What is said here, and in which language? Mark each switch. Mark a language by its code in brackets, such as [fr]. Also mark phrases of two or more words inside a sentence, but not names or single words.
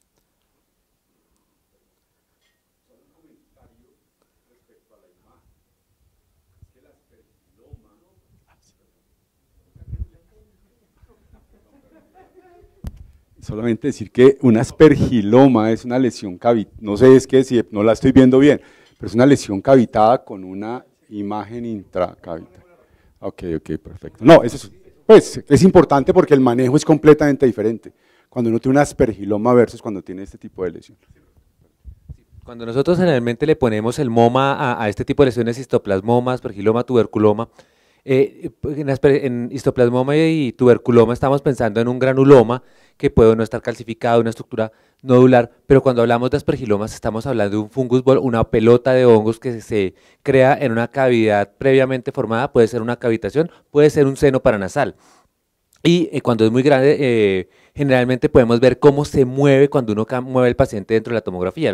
[es] Solamente decir que un aspergiloma es una lesión cavitada, no sé, es que si no la estoy viendo bien, pero es una lesión cavitada con una imagen intracavitaria. Ok, perfecto. No, eso es importante porque el manejo es completamente diferente cuando uno tiene un aspergiloma versus cuando tiene este tipo de lesión. Cuando nosotros generalmente le ponemos el MOMA a este tipo de lesiones, histoplasmoma, aspergiloma, tuberculoma, en histoplasmoma y tuberculoma estamos pensando en un granuloma que puede no estar calcificado, una estructura nodular, pero cuando hablamos de aspergilomas estamos hablando de un [en] fungus ball, [es] una pelota de hongos que se crea en una cavidad previamente formada, puede ser una cavitación, puede ser un seno paranasal. Y cuando es muy grande, generalmente podemos ver cómo se mueve cuando uno mueve el paciente dentro de la tomografía.